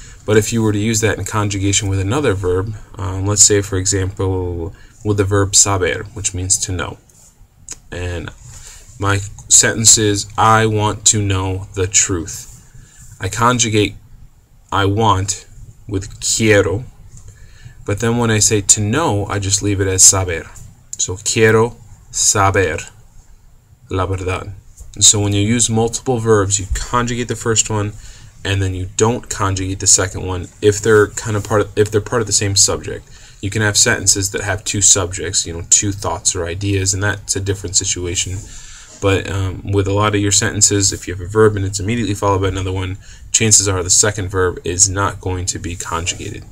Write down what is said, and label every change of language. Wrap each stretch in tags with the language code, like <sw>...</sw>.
<en>But if you were to use that in conjugation with another verb, let's say for example with the verb saber, which means to know. And my sentence is, I want to know the truth. I conjugate I want with quiero, but then when I say to know, I just leave it as saber.</en> <es>So quiero saber la verdad.</es> <en>And so when you use multiple verbs, you conjugate the first one, and then you don't conjugate the second one if they're part of the same subject. You can have sentences that have two subjects, two thoughts or ideas, and that's a different situation. But with a lot of your sentences, if you have a verb and it's immediately followed by another one, chances are the second verb is not going to be conjugated.</en>